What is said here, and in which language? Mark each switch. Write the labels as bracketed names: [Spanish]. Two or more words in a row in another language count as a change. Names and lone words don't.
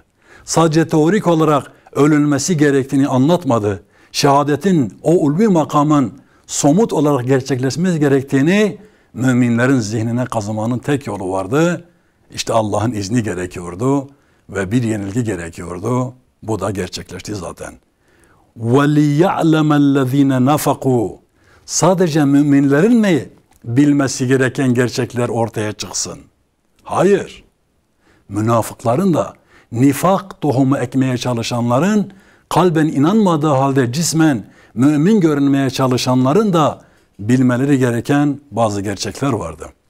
[Turkish] Sadece teorik olarak ölünmesi gerektiğini anlatmadı. Şehadetin, o ulvi makamın somut olarak gerçekleşmesi gerektiğini müminlerin zihnine kazımanın tek yolu vardı. İşte Allah'ın izni gerekiyordu ve bir yenilgi gerekiyordu. Bu da gerçekleşti zaten. [Arabic] وَلِيَعْلَمَ الَّذ۪ينَ نَفَقُوا [Turkish] Sadece müminlerin mi bilmesi gereken gerçekler ortaya çıksın? Hayır. Münafıkların da, nifak tohumu ekmeye çalışanların, kalben inanmadığı halde cismen mümin görünmeye çalışanların da bilmeleri gereken bazı gerçekler vardı.